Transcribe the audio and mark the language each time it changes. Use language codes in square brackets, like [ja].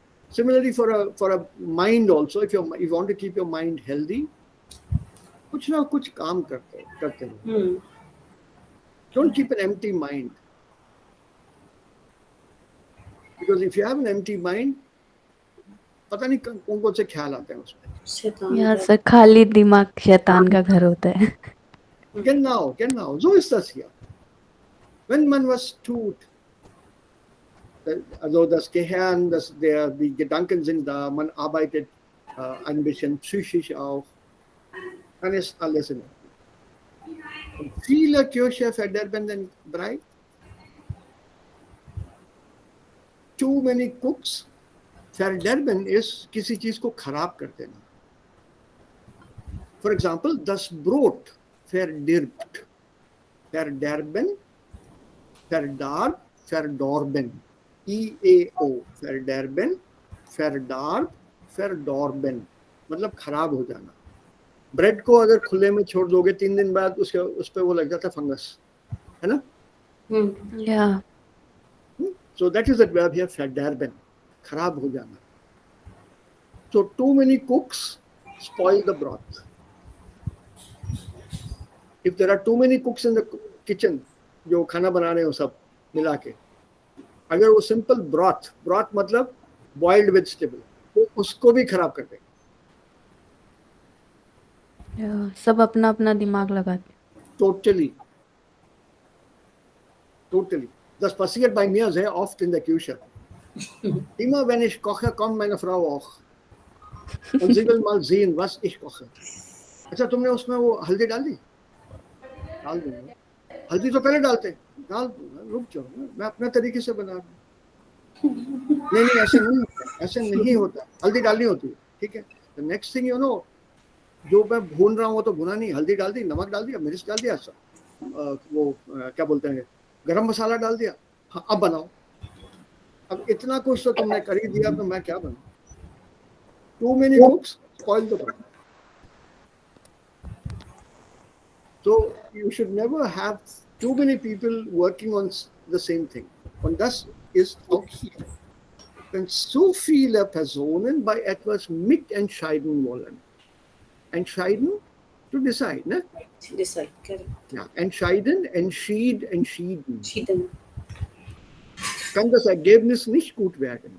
[en] Similarly for a mind also, if you want to keep your mind healthy, [hi] कुछ ना कुछ काम करते रहो. [en] Don't keep an empty mind. Because if you have an empty mind, [hi] पता नहीं कौन कौन से ख्याल आते हैं उसमें. यहाँ से खाली दिमाग शैतान का घर होता है. [de] Genau. So ist das hier. Wenn man was tut, Also das Gehirn, die Gedanken sind da, man arbeitet ein bisschen psychisch auch. Dann ist alles in Ordnung. Und viele Kirche verderben den Brei. [en] Too many cooks. [de] Verderben ist [hi] किसी चीज को खराब कर देना. [en] For example, [de] das Brot verdirbt. Verderben, verdarb, verdorben. EAO. Verderben, verdarb, verdorben. [hi] मतलब खराब हो जाना. ब्रेड को अगर खुले में छोड़ दोगे 3 दिन बाद उस पे वो लग जाता फंगस, है ना? [en] Yeah. So that is that verb here, verderben. [hi] खराब हो जाना. [en] So too many cooks spoil the broth. If there are too many cooks in the kitchen, [hi] जो खाना बना रहे हो सब मिला के, अगर वो [en] simple broth [hi] मतलब [en] boiled vegetable, [hi] तो उसको भी खराब कर देगा. [en] Yeah. [hi] सब अपना अपना दिमाग लगाते. [en] Totally. [de] Das passiert bei mir sehr oft in der Küche. Immer wenn ich koche, kommt meine Frau auch. Und sie will mal sehen, was ich koche. [hi] अच्छा तुमने उसमें वो हल्दी डाल दी? डाल दूंगा. हल्दी तो पहले डालते. डाल दूंगा. रुक जाओ ना, मैं अपने तरीके से बना रहा हूँ. नहीं ऐसे नहीं होता. हल्दी डालनी होती है. ठीक है. [en] The next thing you know, [hi] जो मैं भून रहा हूँ वो तो भुना नहीं. हल्दी डाल दी, नमक डाल दिया, मिर्च डाल दिया, वो क्या बोलते हैं, गरम मसाला डाल दिया. हाँ, अब बनाओ. अब इतना कुछ तो तुमने कर ही दिया, तो मैं क्या बनाऊं? [en] Too many cooks spoil the broth. So you should never have too many people working on the same thing. [de] Und das ist auch hier. Wenn so viele Personen bei etwas mitentscheiden wollen. Entscheiden, [en] to decide, [de] ne? [en] Decide, correct. [de] Ja, entscheiden, entschieden. Entschieden. Kann das Ergebnis nicht gut werden.